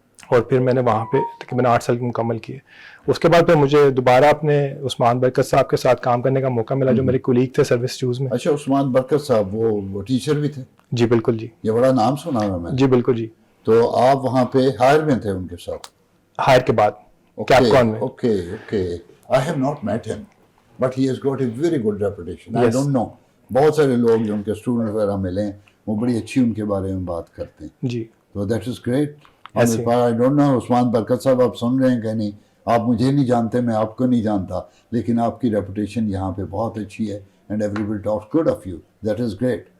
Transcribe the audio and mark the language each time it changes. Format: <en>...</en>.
<ur>اور پھر میں نے وہاں پہ تقریباً 8 سال مکمل کیے. اس کے بعد پھر مجھے دوبارہ اپنے عثمان برکت صاحب کے ساتھ کام کرنے کا موقع ملا, جو میرے کولیگ تھے سروس شوز میں. اچھا, عثمان برکت صاحب وہ ٹیچر بھی تھے؟ جی بالکل. جی یہ بڑا نام سنا ہے میں. جی بالکل. جی تو آپ وہاں پہ ہائر میں تھے ان کے ساتھ؟ ہائر کے بعد کیپکون میں. Okay.</ur> <en>I have not met him, but he has got a very good reputation. I don't know.</en> <ur>بہت سارے لوگ جو ان کے اسٹوڈنٹ وغیرہ ملے ہیں وہ بڑی اچھی ان کے بارے میں بات کرتے ہیں. جی</ur> <en>تو that is great. I don't know</en> <ur>عثمان برکت صاحب آپ سن رہے ہیں کہ نہیں, آپ مجھے نہیں جانتے, میں آپ کو نہیں جانتا, لیکن آپ کی ریپوٹیشن یہاں پہ بہت اچھی ہے,</ur> <en>And everybody talks good of you, that is great.</en>